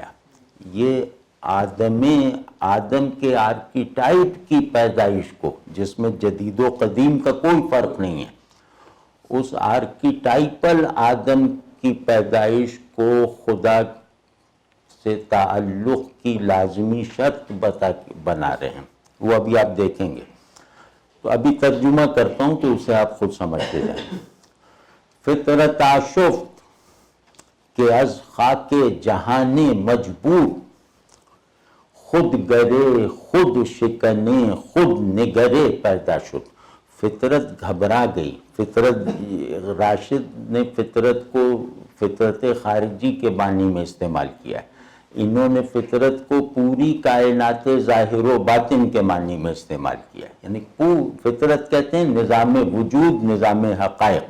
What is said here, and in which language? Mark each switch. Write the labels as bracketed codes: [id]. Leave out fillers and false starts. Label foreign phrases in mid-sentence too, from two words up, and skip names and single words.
[ur] یہ آدم کے آرکیٹائپ کی پیدائش کو، جس میں جدید و قدیم کا کوئی فرق نہیں ہے، اس آرکیٹائپل آدم کی پیدائش کو خدا سے تعلق کی لازمی شرط بنا رہے ہیں، وہ ابھی آپ دیکھیں گے۔ تو ابھی ترجمہ کرتا ہوں تو اسے آپ خود سمجھتے جائیں۔ [fa] فطرت آشفت کہ از خاک جہان مجبور، خود گرے خود شکنے خود نگرے پیدا شد۔ [ur] فطرت گھبرا گئی، راشد نے فطرت کو فطرت خارجی کے معنی میں استعمال کیا ہے، انہوں نے فطرت کو پوری کائنات ظاہر و باطن کے معنی میں استعمال کیا ہے، یعنی فطرت کہتے ہیں نظام وجود، نظام حقائق۔